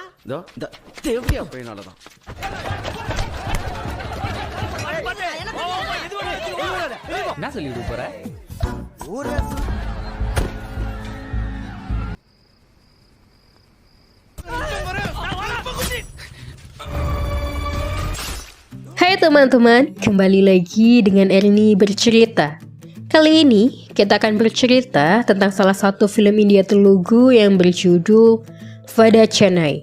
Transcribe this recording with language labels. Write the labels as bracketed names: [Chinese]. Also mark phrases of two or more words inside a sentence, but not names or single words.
[Tamil] இந்த தேவடி அப்படினால தான். என்ன சொல்லிட்டு போற? [Indonesian] Hai teman-teman, kembali lagi dengan Erni bercerita. Kali ini kita akan bercerita tentang salah satu film India Telugu yang berjudul Vada Chennai.